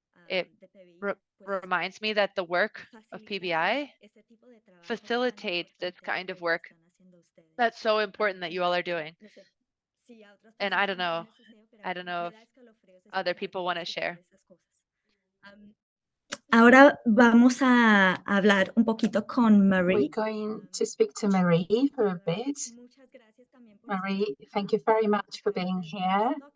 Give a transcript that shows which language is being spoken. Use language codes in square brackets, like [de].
[en] It reminds me that the work of PBI facilitates this kind of work that's so important that you all are doing. And I don't know if other people want to share. [es] Ahora vamos a hablar un poquito con Marie. [en] We're going to speak to Marie for a bit. Marie, thank you very much for being here.